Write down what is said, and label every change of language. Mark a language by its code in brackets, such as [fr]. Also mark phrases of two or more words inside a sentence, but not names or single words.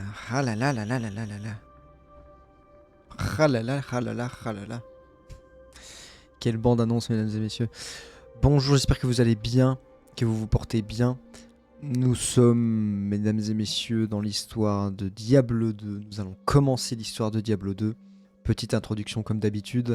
[fr] Ah là là là là là là là là. Ah là là, ah là là, ah là là. Quelle bande-annonce, mesdames et messieurs. Bonjour, j'espère que vous allez bien, que vous vous portez bien. Nous sommes, mesdames et messieurs, dans l'histoire de Diablo 2. Nous allons commencer l'histoire de Diablo 2. Petite introduction comme d'habitude.